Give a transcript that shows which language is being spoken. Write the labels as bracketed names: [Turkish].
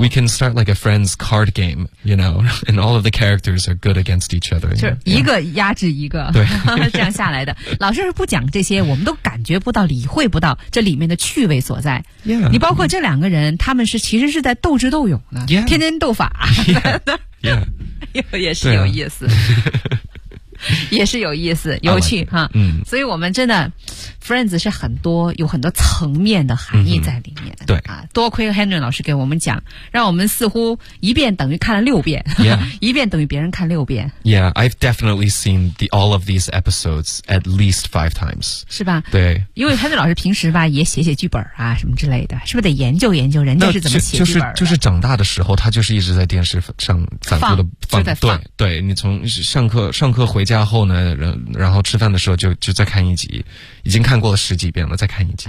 [English] We can start like a friend's card game You know, and all of the characters are good against each other [Chinese] 就是一个压制一个对这样下来的老师不讲这些我们都感觉不到理会不到这里面的趣味所在 [English] yeah, [Chinese] 你包括这两个人他们是其实是在斗智斗勇的、 [English] yeah. [Chinese] 天天斗法 [English] yeah. [Chinese] 也是有意思也是有意思有趣、 [English] like、哈嗯 [Chinese] 所以我们真的 Friends 是很多有很多层面的含义在里面、嗯、对啊多亏 Henry 老师给我们讲让我们似乎一遍等于看了六遍、 [English] yeah. [Chinese] 一遍等于别人看六遍 [English] Yeah I've definitely seen the all of these episodes at least five times [Chinese] 是吧对因为 Henry 老师平时吧也写写剧本啊什么之类的是不是得研究研究人家是怎么写剧本的就是长大的时候他就是一直在电视上反复的放对对你从上课回家后呢然后吃饭的时候就再看一集已经看过了十几遍了再看一集、